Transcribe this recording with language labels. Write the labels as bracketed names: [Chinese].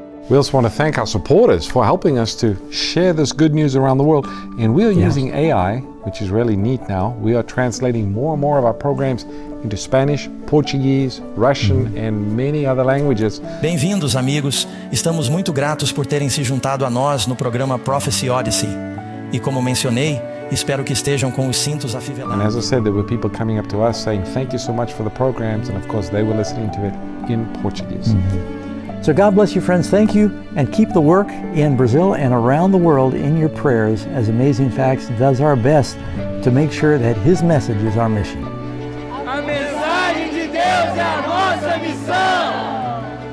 [English] We also want to thank our supporters for helping us to share this good news around the world. And we are using AI, which is really neat now. We are translating more and more of our programs into Spanish, Portuguese, Russian, and many other languages. [Portuguese] Bem-vindos, amigos. Estamos muito gratos por terem se juntado a nós no programa Prophecy Odyssey. E como mencionei, espero que estejam com os cintos afivelados. [English] And as I said, there were people coming up to us saying, thank you so much for the programs. And of course, they were listening to it in Portuguese. So God bless you, friends. Thank you, and keep the work in Brazil and around the world in your prayers as Amazing Facts does our best to make sure that His message is our mission. [Portuguese] A mensagem de Deus é a nossa missão.